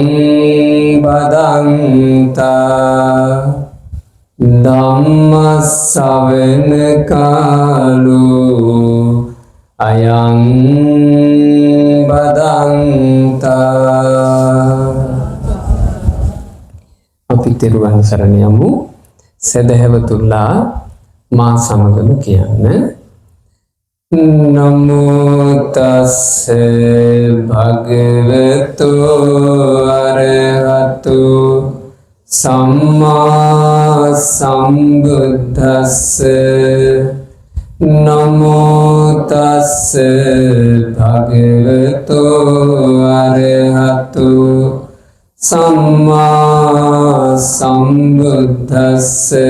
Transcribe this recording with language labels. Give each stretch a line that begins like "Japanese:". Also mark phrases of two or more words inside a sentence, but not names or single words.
Pali: බදන්තා ධම්මස්සවන කාලෝ අයං බදන්තා.
Sinhala: අපි තෙරුවන් සරණ යමු. සදහැවතුල්ලා මා සමගම කියන්න.
Pali: නමෝ තස්ස භගවතු අරහතු සම්මා සම්බුද්දස්ස නමෝ තස්ස භගවතෝ අරහතෝ සම්මා සම්බුද්දස්ස